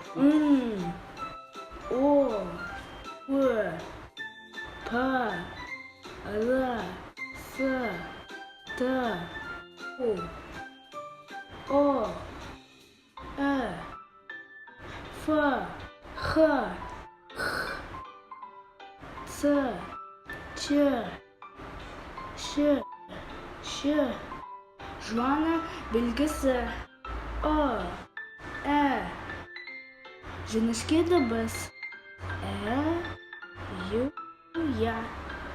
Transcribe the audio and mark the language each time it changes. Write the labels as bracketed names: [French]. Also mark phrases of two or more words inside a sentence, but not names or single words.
[Kazakh] О, В, П, Р, С, Т, У, О, Э, Ф, Х, Х, Ц, Ч, Ш, Ш, Жуана белгісі. О, Ә, жіңішке дыбыс. Ә, Ю, Я.